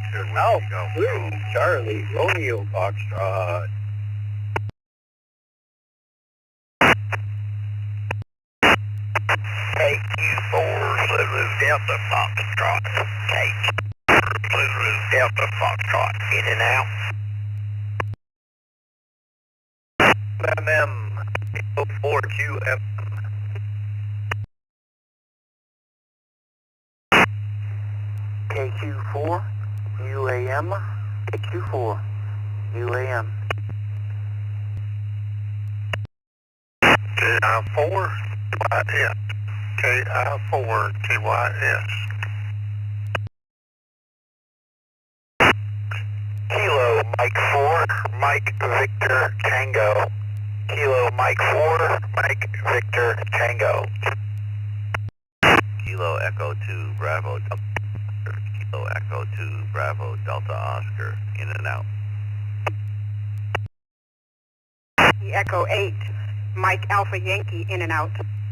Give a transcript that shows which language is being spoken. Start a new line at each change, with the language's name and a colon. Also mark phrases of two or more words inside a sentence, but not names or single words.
English: Victor Alpha 3 Charlie Romeo Foxtrot. KQ4 Zulu Delta Foxtrot. KQ4 Zulu Delta Foxtrot. In and out. MM04QF. KQ4 UAM. KQ4 UAM. KI4 KYS. KI4 KYS. Kilo Mike 4 Mike Victor Tango. Kilo Mike 4 Mike Victor Tango. Kilo Echo 2 Bravo Delta Oscar. Kilo Echo 2 Bravo Delta Oscar. In and out. Echo 8 Mike Alpha Yankee, in and out.